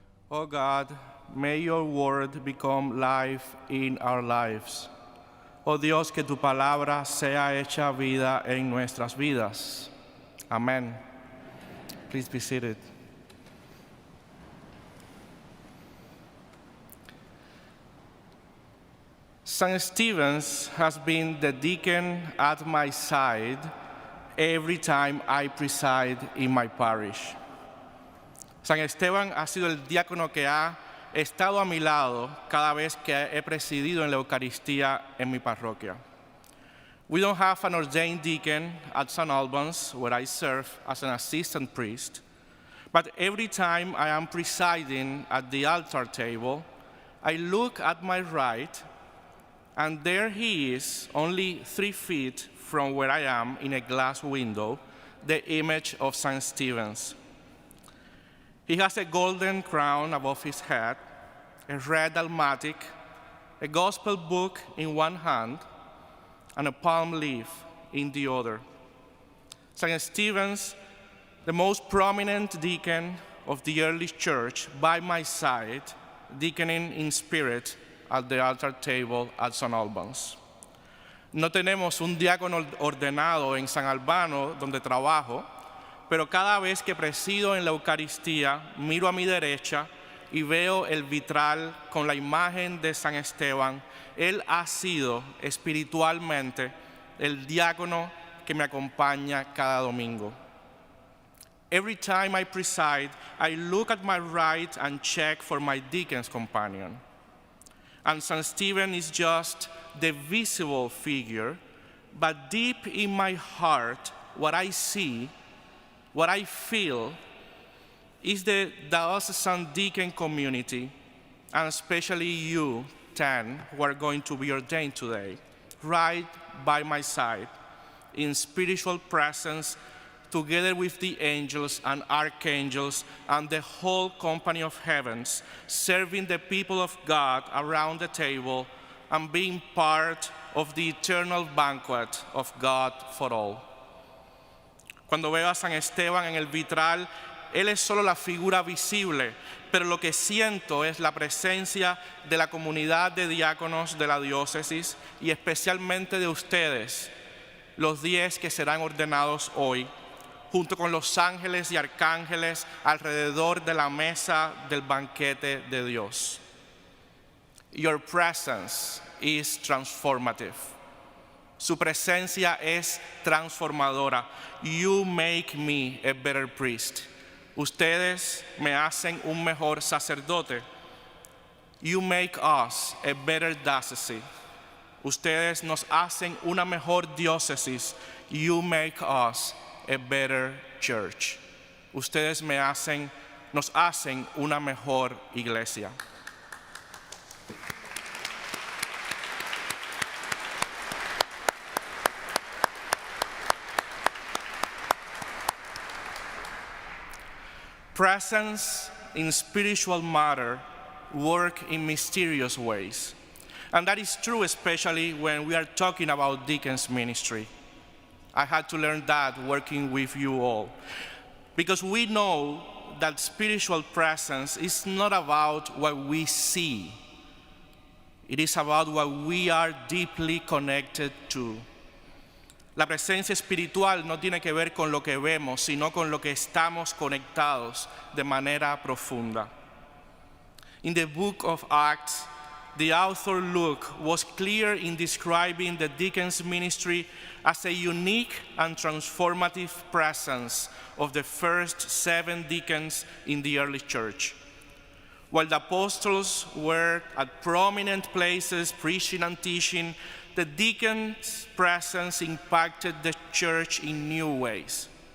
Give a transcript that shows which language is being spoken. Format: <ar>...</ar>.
<en>Oh God, may your word become life in our lives.</en> <es>Oh Dios, que tu palabra sea hecha vida en nuestras vidas.</es> <en>Amen. Please be seated. St. Stephen's has been the deacon at my side every time I preside in my parish.</en> <es>San Esteban ha sido el diácono que ha estado a mi lado cada vez que he presidido en la Eucaristía en mi parroquia.</es> <en>We don't have an ordained deacon at St. Albans, where I serve as an assistant priest, but every time I am presiding at the altar table, I look at my right, and there he is, only 3 feet from where I am in a glass window, the image of St. Stephen's. He has a golden crown above his head, a red dalmatic, a gospel book in one hand, and a palm leaf in the other. St. Stephen's, the most prominent deacon of the early church, by my side, deaconing in spirit at the altar table at St. Albans.</en> <es>No tenemos un diácono ordenado en San Albano, donde trabajo, pero cada vez que presido en la Eucaristía, miro a mi derecha y veo el vitral con la imagen de San Esteban. Él ha sido espiritualmente el diácono que me acompaña cada domingo.</es> <en>Every time I preside, I look at my right and check for my deacon's companion. And St. Stephen is just the visible figure, but deep in my heart, what I see, what I feel, is the diocesan deacon community, and especially you, 10, who are going to be ordained today, right by my side, in spiritual presence, together with the angels and archangels and the whole company of heavens, serving the people of God around the table and being part of the eternal banquet of God for all.</en> <es>Cuando veo a San Esteban en el vitral, él es solo la figura visible, pero lo que siento es la presencia de la comunidad de diáconos de la diócesis y especialmente de ustedes, los 10 que serán ordenados hoy, junto con los ángeles y arcángeles alrededor de la mesa del banquete de Dios.</es> <en>Your presence is transformative.</en> <es>Su presencia es transformadora.</es> <en>You make me a better priest.</en> <es>Ustedes me hacen un mejor sacerdote.</es> <en>You make us a better diocese.</en> <es>Ustedes nos hacen una mejor diócesis.</es> <en>You make us a better church.</en> <es>Ustedes nos hacen una mejor iglesia.</es> <en>Presence in spiritual matter work in mysterious ways. And that is true especially when we are talking about deacon's ministry. I had to learn that working with you all. Because we know that spiritual presence is not about what we see. It is about what we are deeply connected to.</en> <es>La presencia espiritual no tiene que ver con lo que vemos, sino con lo que estamos conectados de manera profunda.</es> <en>In the book of Acts, the author Luke was clear in describing the deacon's ministry as a unique and transformative presence of the first 7 deacons in the early church. While the apostles were at prominent places preaching and teaching, the deacon's presence impacted the church in new ways.</en>